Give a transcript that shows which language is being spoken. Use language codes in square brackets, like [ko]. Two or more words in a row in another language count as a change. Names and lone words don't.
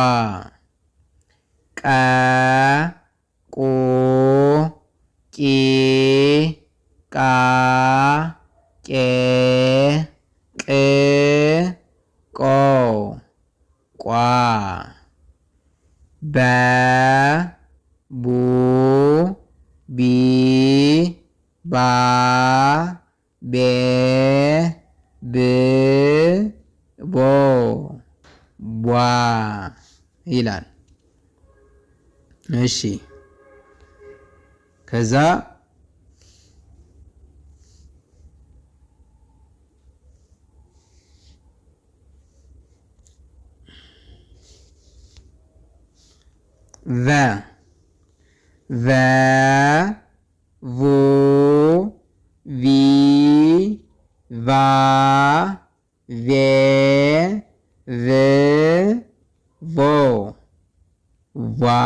[am] ቀ ቁ ቂ ቃ ቄ ቅ ቆ ቋ። በ ቡ ቢ ባ ቤ ብ ቦ ቧ ይላል። እሺ፣ ከዛ ቨ ቨ ቡ ቪ ቫ ቬ ቭ ቮ ቫ።